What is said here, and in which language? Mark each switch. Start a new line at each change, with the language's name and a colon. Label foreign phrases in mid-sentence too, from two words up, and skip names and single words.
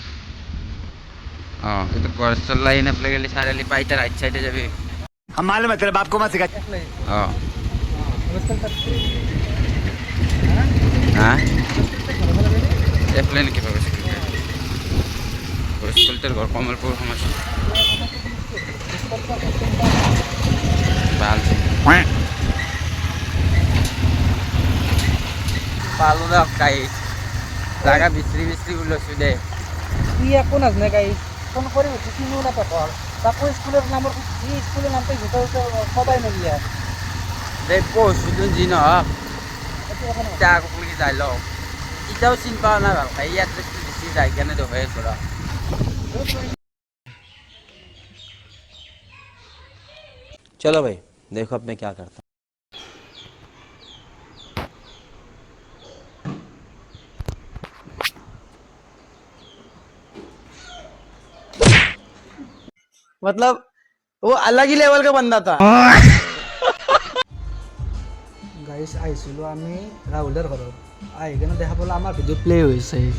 Assamese: কিন্তু গড়চৰ লাইন এফালে গেলি চাৰিআলি পাই, তাৰ
English: right side
Assamese: যাবি।
Hindi: हम मालूम है तेरे बाप को मत सिखा।
Assamese: হা এফালে নেকি পাবি? স্কুলটোৰ ঘৰ কমলপুৰ সমষ্টি। ভাল পালো দে গাইজ, জাগা বিচৰি বিচৰি ওলাইছোঁ দে। ই একো নাজানে গাইজ, ফোন কৰি উঠি চিনিও নাপায়। তাকো স্কুলৰ নামটো ভিতৰতে সদায় নিদিয়ে। দে পঢ়ছোঁতো যি নহওক, এতিয়া আকৌ বুলি যাই লওঁ। এতিয়াও চিনি পোৱা নাই ভালকৈ, এই এড্ৰেছটো দিছি যাই কেনে দেখুৱাই আছোঁ ৰ।
Hindi: चलो भाई देखो अब मैं क्या करता हूँ। मतलब वो अलग ही लेवल का बंदा था।
Assamese: গাইজ আহিছিলোঁ আমি ৰাহুলৰ ঘৰত, আহি কিনে দেখা পালোঁ আমাৰ ভিডিঅ' প্লে হৈছে।